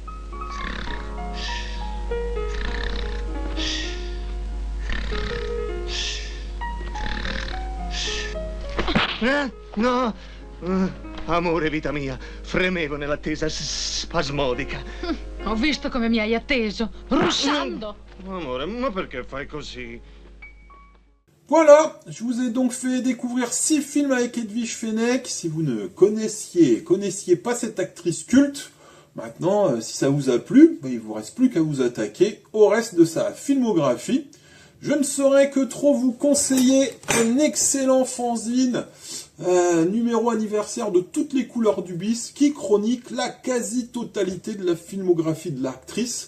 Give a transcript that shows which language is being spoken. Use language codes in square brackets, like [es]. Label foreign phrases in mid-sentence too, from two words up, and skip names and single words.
[it] No. Amore, vita mia, fremevo nell'attesa spasmodica. Ho visto come mi hai atteso, russando. Amore, ma perché fai così? [fr] Voilà, je vous ai donc fait découvrir 6 films avec Edwige Fenech. Si vous ne connaissiez pas cette actrice culte, maintenant, si ça vous a plu, il vous reste plus qu'à vous attaquer au reste de sa filmographie. Je ne saurais que trop vous conseiller un excellent fanzine, numéro anniversaire de toutes les couleurs du bis, qui chronique la quasi-totalité de la filmographie de l'actrice.